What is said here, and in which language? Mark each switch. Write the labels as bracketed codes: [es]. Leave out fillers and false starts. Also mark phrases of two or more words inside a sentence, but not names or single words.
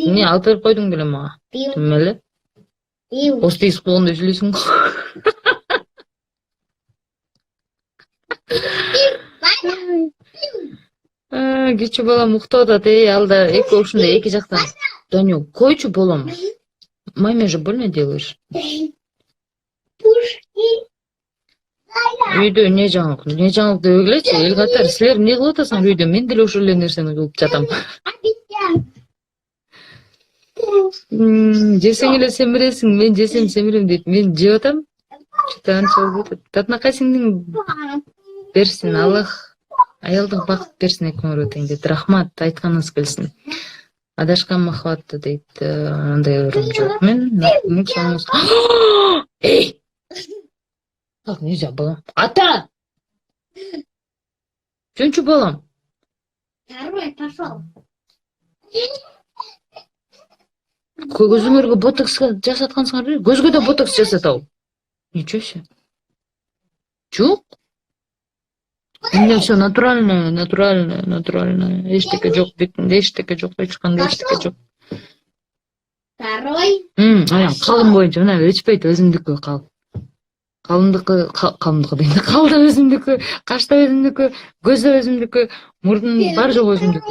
[ky] Эмне алып берип койдуң беле мага? Тим эле. Остейс болгондой сүйлөйсүң го. Кичүү балам уктап атат, алда эки ушундай эки жактан. Данек, койчу балам. [ru] Маме же больно делаешь. [ky] Үйдө эмне жаңылык дебей келечи, эл катары силер эмне кылып атасыңар үйдө? Мен деле ошол эле нерсени кылып жатам. Жесең эле семиресиң, мен жесем семирем дейт. Мен жеп атам. Татынакайсыңдын берсин, Аллах аялдык бакыт берсин экөөңөргө тең дейт. Рахмат, айтканыңыз келсин. Адашкан махабатты дейт. Андай өрүм жок. Мен Эй! [ru] Так нельзя, [ky] балам. Ата! Жөнчү балам. [ru] Второй пошел. [ky] Көзүңөргө ботокс жасаткансыңар, көзгө да ботокс жасатабы? [ru] Ничего себе. Жок. У меня все натуральное, натуральное, натуральное. [ky] Эчтеке жок, бетинде эчтеке жок, эч кандай эчтеке жок. [ru] Второй. [ky] Анан калым боюнча мына өчпөйт, өзүмдүкү калымдыкы дейм. Калды өзүмдүкү, кашта өзүмдүкү, көздө өзүмдүкү, мурдун баары жогу өзүмдүкү.